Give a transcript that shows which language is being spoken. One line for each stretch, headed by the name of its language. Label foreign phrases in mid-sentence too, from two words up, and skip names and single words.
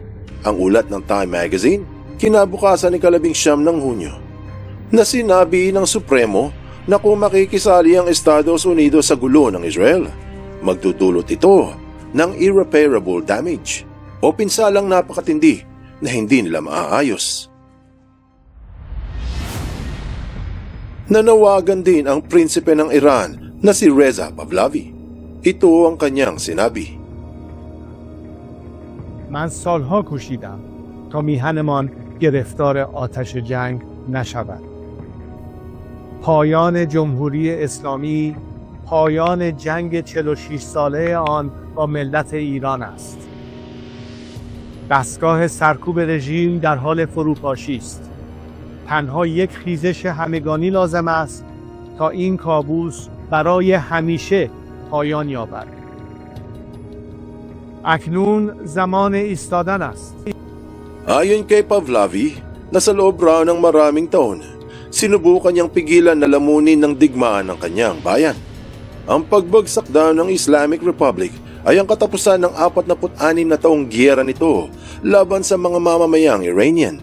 Filipino: Ang ulat ng Time Magazine, kinabukasan ni 19 ng Hunyo, na sinabi ng Supremo na kung makikisali ang Estados Unidos sa gulo ng Israel, magdudulot ito ng
English: irreparable damage
Filipino: o pinsalang napakatindi na hindi nila maaayos. Nanawagan din ang prinsipe ng Iran na si Reza Pahlavi. Ito ang kanyang sinabi.
Persian: من سالها کوشیدم تا میهنمان گرفتار آتش جنگ نشود. پایان جمهوری اسلامی پایان جنگ 46 ساله آن با ملت ایران است. دستگاه سرکوب رژیم در حال فروپاشی است. تنها یک خیزش همگانی لازم است تا این کابوس برای همیشه پایان یابد. اکنون زمان ایستادن است.
Filipino: Ayon kay Pahlavi, nasa loob raw ng maraming taon, sinubukan niyang pigilan na lamunin ng digmaan ng kanyang bayan. Ang pagbagsak daw ng
English: Islamic Republic
Filipino: ay ang katapusan ng 46 na taong giyera nito laban sa mga mamamayang Iranian.